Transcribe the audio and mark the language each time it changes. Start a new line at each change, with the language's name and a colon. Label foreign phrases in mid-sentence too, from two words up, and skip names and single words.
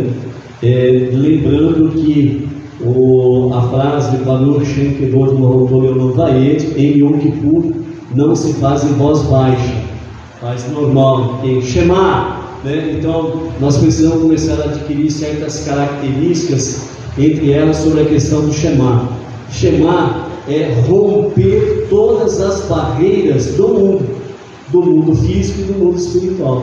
Portuguese: Lembrando que a frase
Hebrew: ברוך שם כבוד מלכותו עולם ועד
Portuguese: em Yom Kippur não se faz em voz baixa, faz normal, em Shema, né? Então nós precisamos começar a adquirir certas características, entre elas sobre a questão do Shema. Shema é romper todas as barreiras do mundo físico e do mundo espiritual.